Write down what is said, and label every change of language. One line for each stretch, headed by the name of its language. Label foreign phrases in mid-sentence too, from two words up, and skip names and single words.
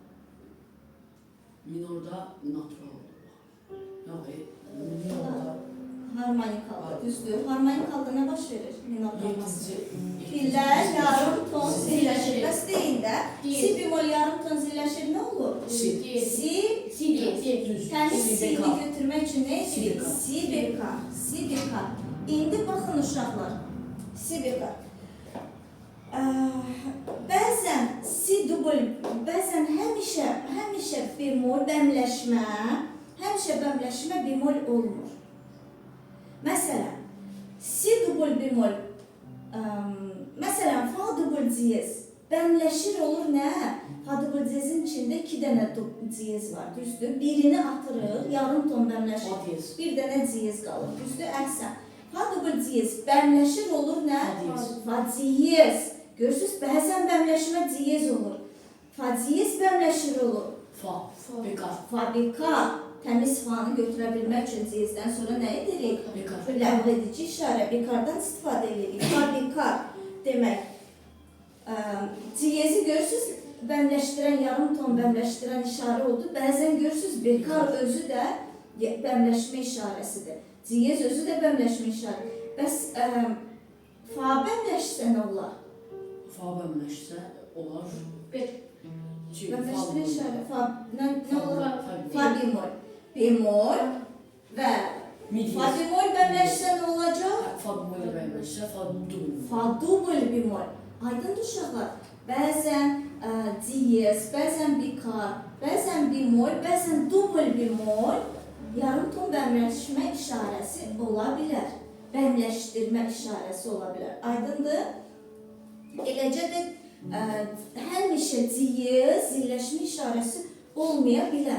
Azerbaijani: Minorda natural halda. Yok. Minorda. Harmonik halda, düzdür. Harmonik halda nə baş verir? Minorda olması. Yedinci. Pillər yarım ton zilləşir. Bəs deyin də, Deyil. si bemol yarım ton zilləşir nə olur? Si. Si, Düz. təmiz Si si-ni bekar. götürmək üçün nə Si edirik? bekar. Si bekar, si bekar. İndi baxın uşaqlar, si bekar. Bəzən si dubl, bəzən həmişə bemol bəmləşmə bemol olmur. Məsələn, si dubl bemol, məsələn, fa dubl diyez bəmləşir olur nə? Fa dubl diyezin içində 2 dənə diyez var, düzdür? Birini atırıq, yarım ton bəmləşir, Fa diyez. bir dənə diyez qalır, düzdür? Əhsən. Fa dubl diyez bəmləşir olur nə? Fa diyez. Fa diyez. Görürsünüz, bəzən bəmləşmə diyez olur. Fa diyez bəmləşir olur. Fa. Bekar. Fabrika təmiz fanı götürə bilmək üçün diyezdən sonra nə edirik? Bekar. Ləğv edici işarə, bekardan istifadə edirik. Fabrikar demək. Diyezi görürsünüz, bəmləşdirən, yarım ton bəmləşdirən işarə oldu. Bəzən görürsünüz, bekar özü də bəmləşmə işarəsidir. Diyez özü də bəmləşmə işarə. Bəs fa bəmləşsə nə olar? Fa bəmləşsə olar. Bəmləşdirə işarə. Fa nə olar? Fa Fa. bemol. Bemol və Mi diyez. fa bemol bəmləşsə nə olacaq? Fa bemol bəmləşsə fa dubl. Fa dubl bemol. Aydın uşaqlar, bəzən diyez, bəzən bikar, bəzən bemol, bəzən dubl bemol yarım ton bəmləşmə işarəsi ola bilər. Bəmləşdirmə işarəsi ola bilər. Aydındır? Eləcə də həmişə diyez, zilləşmə işarəsi olmaya bilər.